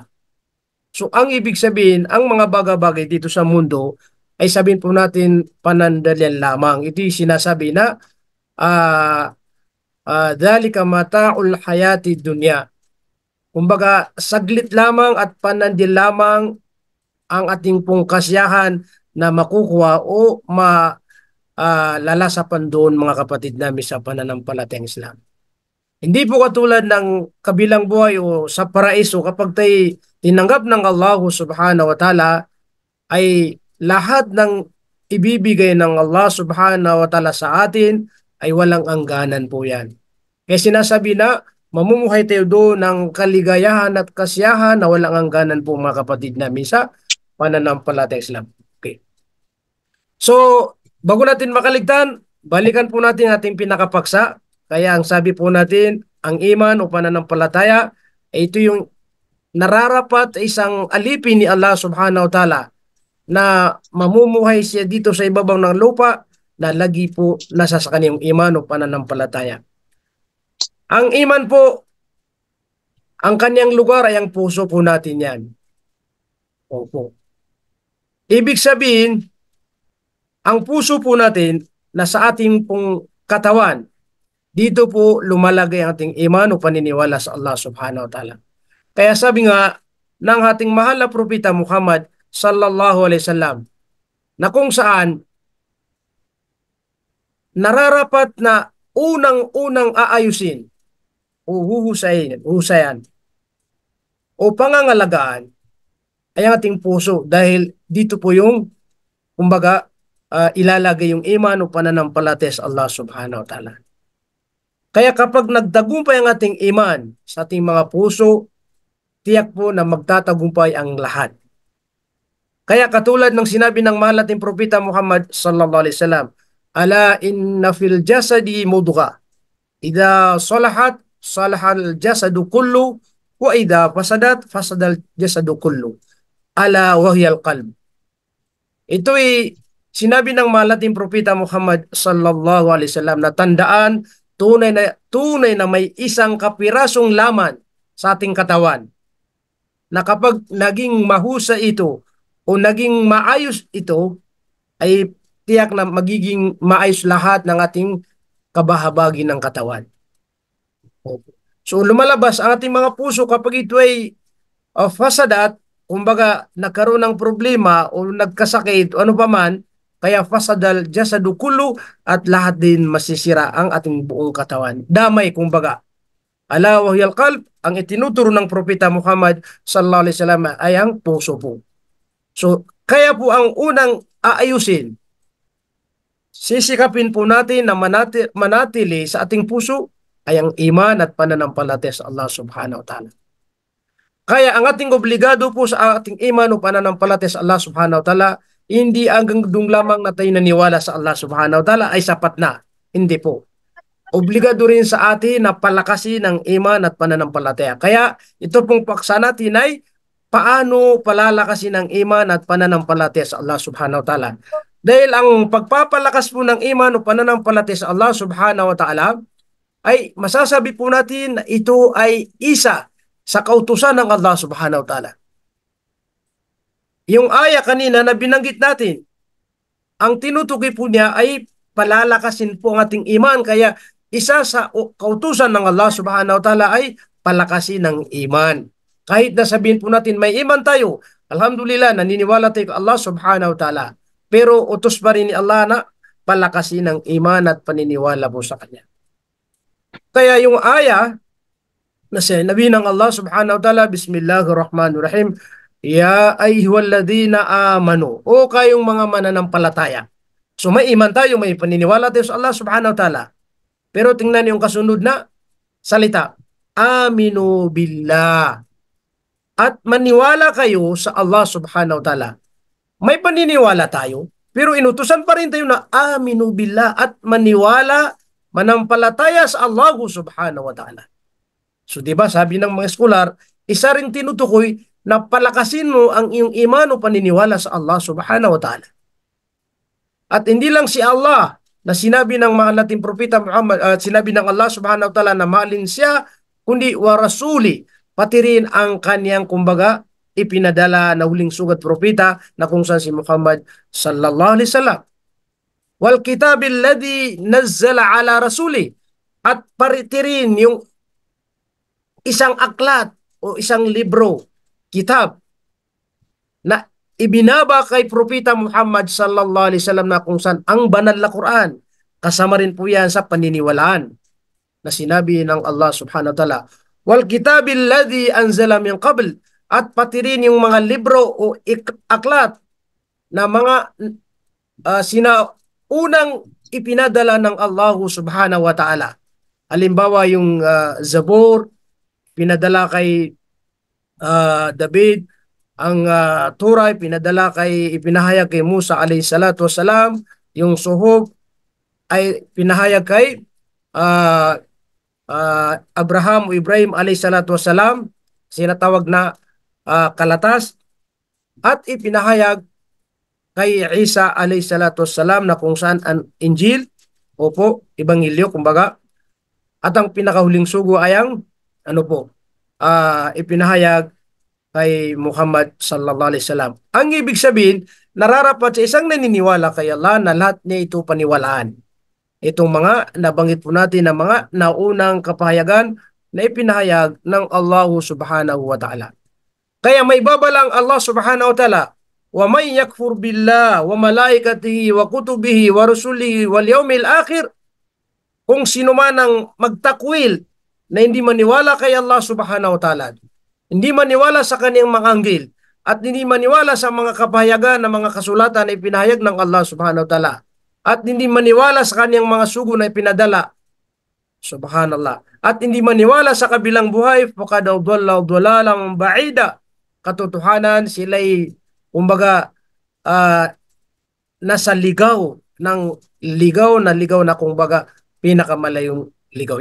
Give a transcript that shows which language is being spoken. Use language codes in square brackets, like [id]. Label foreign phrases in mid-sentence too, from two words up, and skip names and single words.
[tl] So ang ibig sabihin, ang mga bagay-bagay dito sa mundo ay sabihin po natin panandalian lamang. Ito yung sinasabi na ah [ar] ذلك متاع الحياة الدنيا. [tl] Kumbaga, saglit lamang at panandil lamang ang ating pong kasiyahan na makukuha o lalasapan doon mga kapatid namin sa pananampalatayang Islam. Hindi po katulad ng kabilang buhay o sa paraiso kapag tayo tinanggap ng Allah [ar] سبحانه وتعالى [tl] ay lahat ng ibibigay ng Allah [ar] سبحانه وتعالى [tl] sa atin ay walang angganan po yan. Kaya sinasabi na mamumuhay tayo doon ng kaligayahan at kasiyahan na walang angganan po mga kapatid namin sa pananampalatayang Islam. Okay. So, bago natin makaligtan, balikan po natin ating pinakapaksa. Kaya ang sabi po natin, ang iman o pananampalataya, ito yung nararapat isang alipin ni Allah [ar] سبحانه وتعالى [tl] na mamumuhay siya dito sa ibabaw ng lupa na lagi po nasa sa kanyang iman o pananampalataya. Ang iman po, ang kanyang lugar ay ang puso po natin yan. Opo. Ibig sabihin, ang puso po natin na sa ating pong katawan, dito po lumalagay ang ating iman o paniniwala sa Allah [ar] سبحانه وتعالى. [tl] Kaya sabi nga ng ating mahal na propeta Muhammad [ar] صلى الله عليه وسلم [tl] na kung saan nararapat na unang-unang aayusin o huhusayan o pangangalagaan ay ang ating puso dahil dito po yung kumbaga ilalagay yung iman o pananampalataya sa Allah [ar] سبحانه وتعالى. [tl] Kaya kapag nagtagumpay ang ating iman sa ating mga puso, tiyak po na magtatagumpay ang lahat. Kaya katulad ng sinabi ng mahal nating propeta Muhammad [ar] صلى الله عليه وسلم، ألا إن في الجسد مضغة، إذا صلحت صلح الجسد كله وإذا فسدت فسد الجسد كله، ألا وهي القلب. [tl] Ito'y sinabi ng mahal nating propeta Muhammad [ar] صلى الله عليه وسلم [tl] na tandaan, tunay na may isang kapirasong laman sa ating katawan na kapag naging mahusay ito o naging maayos ito ay tiyak na magiging maayos lahat ng ating kabahabagi ng katawan. So lumalabas ang ating mga puso kapag ito ay fasadat, kumbaga nagkaroon ng problema o nagkasakit o ano pa man, kaya [ar] فسد الجسد كله [tl] at lahat din masisira ang ating buong katawan. Damay kumbaga. [ar] ألا وهي القلب, [tl] ang itinuturo ng propeta Muhammad [ar] صلى الله عليه وسلم [tl] ay ang puso po. So kaya po ang unang aayusin, sisikapin po natin na manatili sa ating puso ay ang iman at pananampalataya sa Allah [ar] سبحانه وتعالى. [tl] Kaya ang ating obligado po sa ating iman o pananampalataya sa Allah [ar] سبحانه وتعالى, [tl] hindi hanggang doon lamang na tayo naniwala sa Allah [ar] سبحانه وتعالى [tl] ay sapat na. Hindi po. Obligado rin sa atin na palakasin ang iman at pananampalataya. Kaya ito pong paksa natin ay paano palalakasin ang iman at pananampalataya sa Allah [ar] سبحانه وتعالى. [tl] Dahil ang pagpapalakas po ng iman o pananampalataya sa Allah [ar] سبحانه وتعالى [tl] ay masasabi po natin na ito ay isa sa kautusan ng Allah [ar] سبحانه وتعالى. [tl] Yung aya kanina na binanggit natin, ang tinutukoy po niya ay palalakasin po ang ating iman. Kaya isa sa kautusan ng Allah [ar] سبحانه وتعالى [tl] ay palakasin ng iman. Kahit na sabihin po natin may iman tayo, alhamdulillah, naniniwala tayo kay Allah [ar] سبحانه وتعالى. [tl] Pero utos pa rin ni Allah na palakasin ng iman at paniniwala po sa Kanya. Kaya yung aya na sinabi ng Allah [ar] سبحانه وتعالى، بسم الله الرحمن الرحيم، يا أيها الذين آمنوا, [tl] o kayong mga mananampalataya. So may iman tayo, may paniniwala tayo sa Allah [ar] سبحانه وتعالى. [tl] Pero tingnan yung kasunod na salita. [ar] آمنوا بالله. [tl] At maniwala kayo sa Allah [ar] سبحانه وتعالى. [tl] May paniniwala tayo, pero inutusan pa rin tayo na [ar] آمنوا بالله [tl] at maniwala, manampalataya sa Allah [ar] سبحانه وتعالى. [tl] So, di ba, sabi ng mga scholar, isa ring tinutukoy na palakasin mo ang iyong iman o paniniwala sa Allah [ar] سبحانه وتعالى. [tl] At hindi lang si Allah na sinabi ng mahal nating propeta Muhammad, sinabi ng Allah [ar] سبحانه وتعالى [tl] na mahalin siya, kundi [ar] ورسوله, [tl] pati rin ang kanyang kumbaga ipinadala na huling sugat propeta na kung saan si Muhammad [ar] صلى الله عليه وسلم. والكتاب الذي نزل على رسوله, [tl] at pariti rin yung isang aklat o isang libro, kitab, na ibinaba kay Propeta Muhammad [ar] صلى الله عليه وسلم [tl] na kung saan ang banal na Quran. Kasama rin po yan sa paniniwalaan na sinabi ng Allah [ar] سبحانه وتعالى. والكتاب الذي أنزل من قبل, [tl] at pati rin yung mga libro o aklat na mga sinaunang ipinadala ng Allah [ar] سبحانه وتعالى. [tl] Halimbawa yung Zabur, pinadala kay David, ang Torah pinadala ipinahayag kay Musa [ar] عليه الصلاة والسلام, [tl] yung Suhuf ay pinahayag kay Abraham o Ibrahim [ar] عليه الصلاة والسلام, [tl] sinatawag na kalatas, at ipinahayag kay Isa [ar] عليه الصلاة والسلام [tl] na kung saan ang Injil, opo, Ebanghelyo kumbaga, at ang pinakahuling sugo ay ang ano po, ipinahayag kay Muhammad [ar] صلى الله عليه وسلم. [tl] Ang ibig sabihin, nararapat sa isang naniniwala kay Allah na lahat niya ito paniwalaan. Itong mga nabanggit po natin na mga naunang kapahayagan na ipinahayag ng Allah [ar] سبحانه وتعالى. [tl] Kaya may babalang Allah [ar] سبحانه وتعالى، ومن يكفر بالله وملائكته وكتبه ورسله واليوم الآخر, [tl] kung sino man ang magtakwil na hindi maniwala kay Allah [ar] سبحانه وتعالى, [tl] hindi maniwala sa kaniyang mga anghel, at hindi maniwala sa mga kapahayagan ng mga kasulatan na ipinahayag ng Allah [ar] سبحانه وتعالى, [tl] at hindi maniwala sa kaniyang mga sugo na ipinadala, subhanallah, at hindi maniwala sa kabilang buhay, [ar] فقد ضل ضلالا بعيدا, [tl] katotohanan sila'y kumbaga nasa ligaw na kumbaga pinakamalayong ligaw.